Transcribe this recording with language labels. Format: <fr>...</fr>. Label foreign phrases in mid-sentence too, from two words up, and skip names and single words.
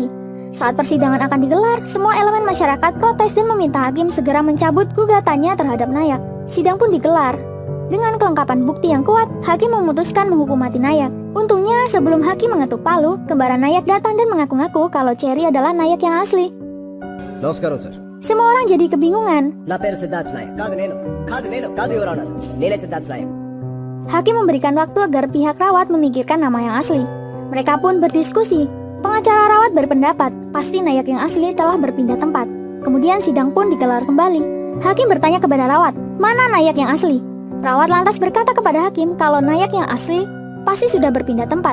<id>Saat persidangan akan digelar, semua elemen masyarakat protes dan meminta hakim segera mencabut gugatannya terhadap Nayak. Sidang pun digelar. Dengan kelengkapan bukti yang kuat, hakim memutuskan menghukum mati Nayak. Untungnya, sebelum hakim mengetuk palu, kembaran Nayak datang dan mengaku-ngaku kalau Cherry adalah Nayak yang asli.</id> <te>నమస్కారం సార్</te> <id>Semua orang jadi kebingungan.</id> <te>నా పేరు సిద్ధార్థ్ నాయక్ కాదు</te> <en>your honour</en> <te>నేనే సిద్ధార్థ్ నాయక్</te> <id>Hakim memberikan waktu agar pihak rawat memikirkan nama yang asli. Mereka pun berdiskusi. Pengacara rawat berpendapat pasti Nayak yang asli telah berpindah tempat. Kemudian sidang pun digelar kembali. Hakim bertanya kepada rawat, mana Nayak yang asli? Rawat lantas berkata kepada hakim kalau Nayak yang asli pasti sudah berpindah tempat.</id>